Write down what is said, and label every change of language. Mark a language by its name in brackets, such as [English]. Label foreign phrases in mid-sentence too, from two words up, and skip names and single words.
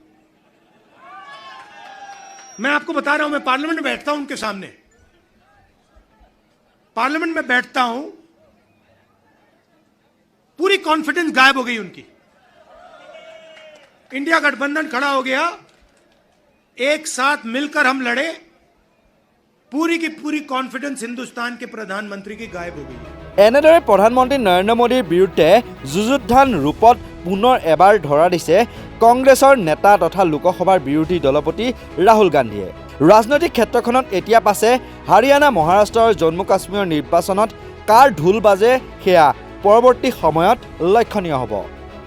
[Hindi] मैं आपको बता रहा हूं, मैं पार्लियामेंट में बैठता हूं, उनके सामने पार्लियामेंट में बैठता हूं, पूरी कॉन्फिडेंस गायब हो गई उनकी। इंडिया गठबंधन खड़ा हो गया, एक साथ मिलकर हम लड़े, पूरी की पूरी कॉन्फिडेंस हिंदुस्तान के प्रधानमंत्री की गायब हो गई है। [Assamese] এনেদৰে প্ৰধানমন্ত্ৰী নৰেন্দ্ৰ মোদীৰ বিৰুদ্ধে যুযুধান ৰূপত পুনৰ এবাৰ ধৰা দিছে কংগ্ৰেছৰ নেতা তথা লোকসভাৰ বিৰোধী দলপতি ৰাহুল গান্ধীয়ে। ৰাজনৈতিক ক্ষেত্ৰখনত এতিয়া পাছে হাৰিয়ানা, মহাৰাষ্ট্ৰ আৰু জম্মু কাশ্মীৰৰ নিৰ্বাচনত কাৰ ঢোল বাজে সেয়া পৰৱৰ্তী সময়ত লক্ষণীয় হ'ব।